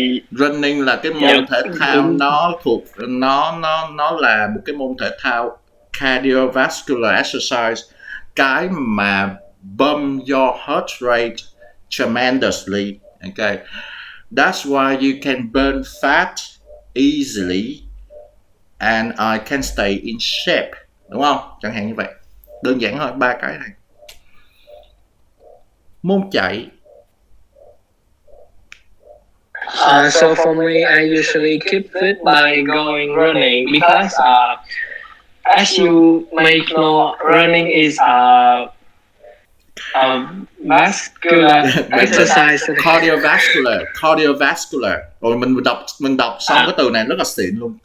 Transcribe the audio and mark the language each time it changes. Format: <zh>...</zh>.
<vi>Running là cái môn thể thao, nó thuộc nó là một cái môn thể thao cardiovascular exercise, cái mà</vi> <en>bump your heart rate tremendously. Okay, that's why you can burn fat easily and I can stay in shape,</en> <vi>đúng không? Chẳng hạn như vậy, đơn giản thôi, 3 cái này. Môn chạy.</vi> <en>So for me, I usually keep fit by going running because, as you may know, running is a vascular exercise. Cardiovascular.</en> <vi>Rồi mình đọc xong cái từ này rất là xịn luôn.</vi>